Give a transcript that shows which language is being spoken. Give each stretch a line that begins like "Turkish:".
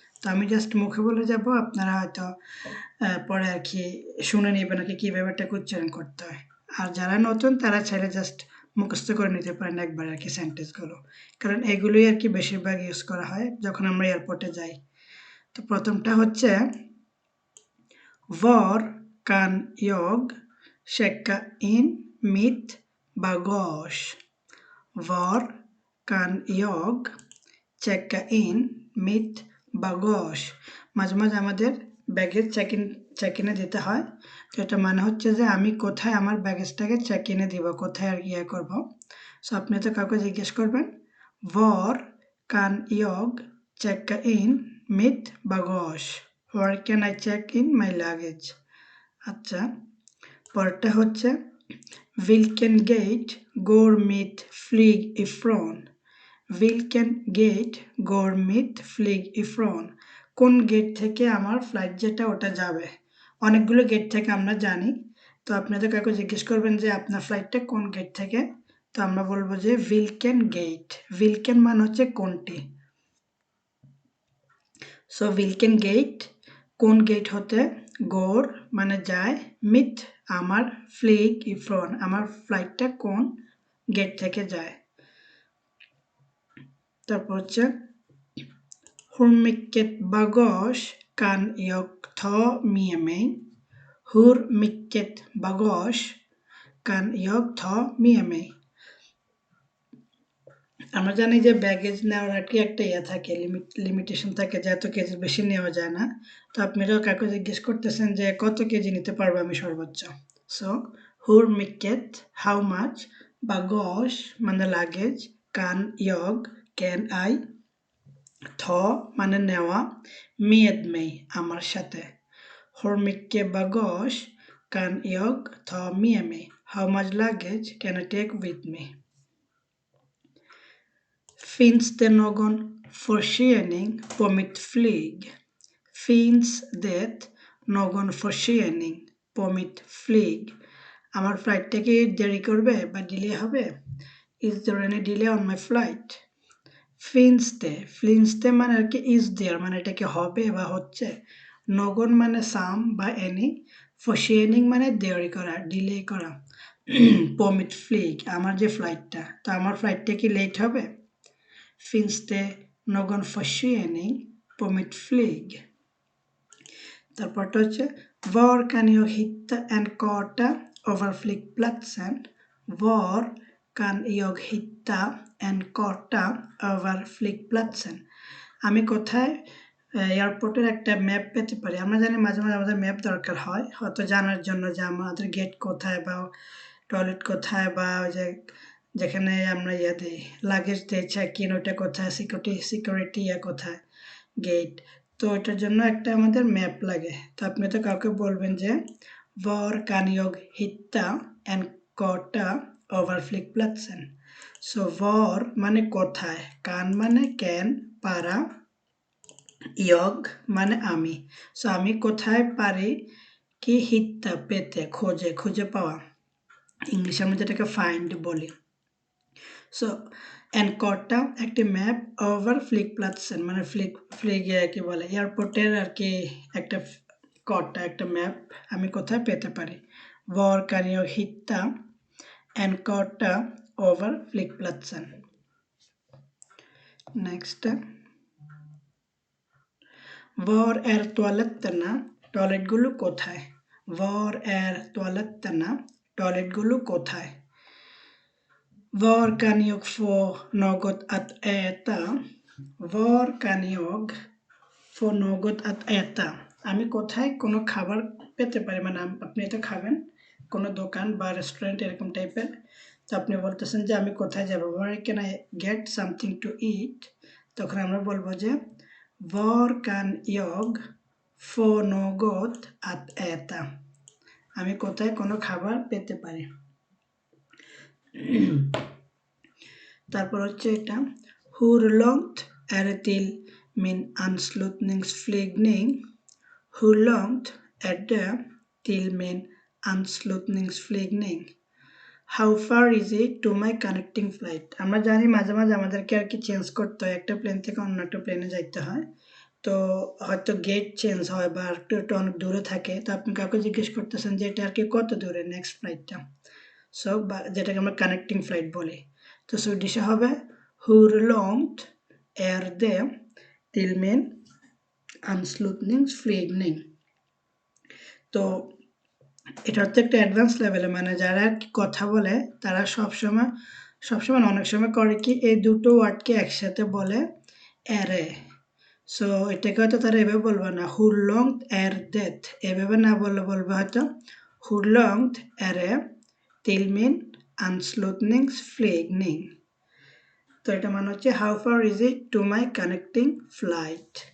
Bangla: তো আমি জাস্ট মুখে বলে যাব, আপনারা হয়তো পরে আর কি শুনে নেবেন আর কি কীভাবে এটাকে উচ্চারণ করতে হয়। আর যারা নতুন তারা চাইলে জাস্ট মুখস্থ করে নিতে পারেন একবার আর কি সেন্টেন্সগুলো, কারণ এগুলোই আর কি বেশিরভাগ ইউজ করা হয় যখন আমরা এয়ারপোর্টে যাই। তো প্রথমটা হচ্ছে
Swedish: Var kan jag checka in mitt bagage? Var kan jag checka in mitt bagage?
Bangla: মাঝে মাঝে আমাদের ব্যাগেজ চেক ইনে দিতে হয়। তো এটা মানে হচ্ছে যে আমি কোথায় আমার ব্যাগেজটাকে চেক ইনে দিব, কোথায় আর ইয়ে করবো। সো আপনি তো কাউকে জিজ্ঞেস করবেন
Swedish: Var kan jag checka in mitt bagage?
English: Where can I check in my luggage?
Bangla: আচ্ছা, পরেরটা হচ্ছে
Swedish: Vilken gate går mitt flyg ifrån? Vilken gate går mitt flyg ifrån?
Bangla: কোন গেট থেকে আমার ফ্লাইট যেটা ওটা যাবে? অনেকগুলো গেট থেকে আমরা জানি। তো আপনাদের কাউকে জিজ্ঞেস করবেন যে আপনার ফ্লাইটটা কোন গেট থেকে, তো আমরা বলবো যে ভিলকেন গেট। ভিলকেন মানে হচ্ছে কোনটি। সো ভিলকেন গেট কোন গেট হতে, গোর মানে যায়, মিট আমার, ফ্লিগ ইফ্রন আমার ফ্লাইটটা কোন গেট থেকে যায়। তারপর হচ্ছে
Swedish: Hur mycket bagage kan jag ta med mig?
Bangla: Hur mycket bagage kan jag ta med mig? আমরা জানি যে ব্যাগেজ নেওয়ার আর কি একটা থাকে, লিমিটেশন থাকে যে এত কেজি বেশি নেওয়া যায় না। তো আপনারাও কাউকে জিজ্ঞেস করতেছেন যে কত কেজি নিতে পারবো আমি সর্বোচ্চ। সো হুর মিকেট
English: how much,
Bangla: বাগস মানে লাগেজ, কান ইয়গ
English: can I,
Bangla: থ মানে নেওয়া, মেদ মেই আমার সাথে।
Swedish: হুর মিকে বাগস কান ইয়গ থ মিয়ে মে,
English: How much luggage can I take with me.
Swedish: Finns det någon försening på mitt flyg? Finns det någon försening på mitt flyg?
Bangla: আমার ফ্লাইটটা কি দেরি করবে বা ডিলে হবে?
English: Is there any delay on my flight?
Swedish: Finns det
Bangla: মানে আর কি
English: is there
Bangla: মানে এটা কি হবে বা হচ্ছে, নগন মানে সাম বা এনি, ফরশেনিং মানে দেরি করা, ডিলে করা।
Swedish: på mitt flyg
Bangla: আমার যে ফ্লাইটটা, তো আমার ফ্লাইটটা কি লেট হবে?
Swedish: Finns det någon försening på mitt flyg?
Bangla: তারপরটা হচ্ছে
Swedish: Var kan jag hitta en karta över flygplatsen? Var kan jag hitta en karta över flygplatsen?
Bangla: আমি কোথায় এয়ারপোর্টের একটা ম্যাপ পেতে পারি? আমরা জানি মাঝে মাঝে আমাদের ম্যাপ দরকার হয় হয়তো জানার জন্য যে আমাদের গেট কোথায় বা টয়লেট কোথায় বা ওই যে যেখানে আমরা দিই লাগেজ দিই চেক ইন, ওইটা কোথায়, সিকিউরিটি কোথায়, গেট। তো ওইটার জন্য একটা আমাদের ম্যাপ লাগে। তো আপনি তো কাউকে বলবেন যে
Swedish: Var kan jag hitta en karta över flygplatsen?
Bangla: So var মানে কোথায়, কান মানে ক্যান পারা, ইয়গ মানে আমি। সো আমি কোথায় পারি কি, হিত্তা পেতে, খোঁজে, খুঁজে পাওয়া, ইংলিশে আমরা যেটাকে ফাইন্ড বলি। সো এনকর্টা একটি ম্যাপ
Swedish: ওভার ফ্লিগপ্লাটসেন
Bangla: মানে ফ্লিগে কি বলে এয়ারপোর্টের আর কি একটা কর্টা, একটা ম্যাপ আমি কোথায় পেতে পারি।
Swedish: Var kan jag hitta en karta över flygplatsen?
English: Next.
Swedish: Var är toaletterna?
Bangla: টয়লেটগুলো কোথায়?
Swedish: Var är toaletterna?
Bangla: টয়লেটগুলো কোথায়?
Swedish: Var kan jag få något att äta? Var kan jag få något att äta?
Bangla: আমি কোথায় কোনো খাবার পেতে পারি, মানে আপনি এটা খাবেন কোনো দোকান বা রেস্টুরেন্ট এরকম টাইপের। তো আপনি বলতেছেন যে আমি কোথায় যাব,
English: where can I get something to eat,
Bangla: তখন আমরা বলবো যে
Swedish: var kan jag få något att äta,
Bangla: আমি কোথায় কোনো খাবার পেতে পারি। তারপর হচ্ছে এটা
Swedish: hur långt är det till min anslutningsflygning, hur långt är det till min anslutningsflygning,
English: how far is it to my connecting flight।
Bangla: আমরা জানি মাঝে মাঝে আমাদেরকে আর কি চেঞ্জ করতে হয়, একটা প্লেন থেকে অন্য একটা প্লেনে যাইতে হয়, তো হয়তো গেট চেঞ্জ হয় বা একটু অনেক দূরে থাকে, তো আপনি কাউকে জিজ্ঞেস করতেছেন যে এটা আর কি কত দূরে নেক্সট ফ্লাইটটা, সো যেটাকে আমরা কানেক্টিং ফ্লাইট বলি। তো সুইডিশে হবে
Swedish: hur långt är det till min anslutningsflygning।
Bangla: তো এটা হচ্ছে একটা অ্যাডভান্স লেভেলে, মানে যারা কথা বলে তারা সবসময় অনেক সময় করে কি এই দুটো ওয়ার্ডকে একসাথে বলে এরে। সো এটাকে হয়তো তারা এভাবে বলবে না
Swedish: hur långt är det,
Bangla: এভাবে না বললে বলবে হয়তো
Swedish: hur långt är det till min anslutningsflygning।
Bangla: তো এটা মানে হচ্ছে
English: how far is it to my connecting flight।